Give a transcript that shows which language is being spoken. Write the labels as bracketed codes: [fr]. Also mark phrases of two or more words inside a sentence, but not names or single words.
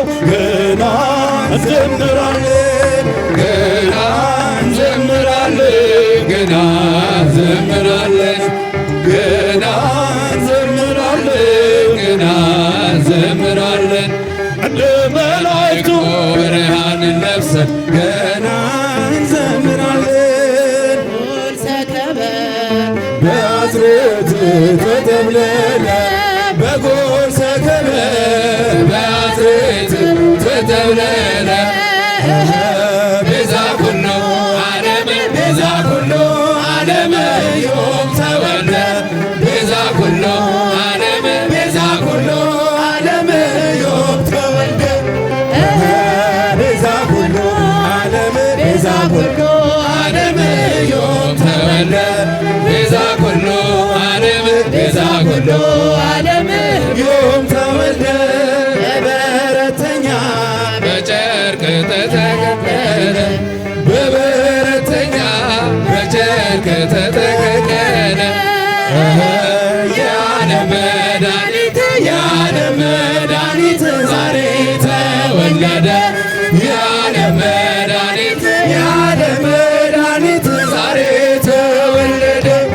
[am] ገና እንዘምራለን ገና እንዘምራለን ገና እንዘምራለን ገና እንዘምራለን ገና እንዘምራለን እንደ መላእክቱ ብርሃንን ለብሰን ገና እንዘምራለን ሰከበ በአስሬት ተተብለለ [gez] በጎል ሰከበ በአስሬት ተተብለለ ቤዛ ኩሉ ዓለም ቤዛ ኩሉ ዓለም ዮም ተወልደ ቤዛ ኩሉ ዓለም ቤዛ ኩሉ ዓለም ዮም ተወልደ ቤዛ ኩሉ ዓለም ቤዛ ኩሉ ዓለም ዮም ተወልደ ቤዛ ኩሉ ዓለም ቤዛ ኩሉ ዓለም ዮም ተወልደ [am] በበረተኛ በጨርቅ ተጠቀለለ የዓለም መድኃኒት የዓለም መድኃኒት ዛሬ ተወለደ። የዓለም መድኃኒት የዓለም መድኃኒት ዛሬ ተወለደ።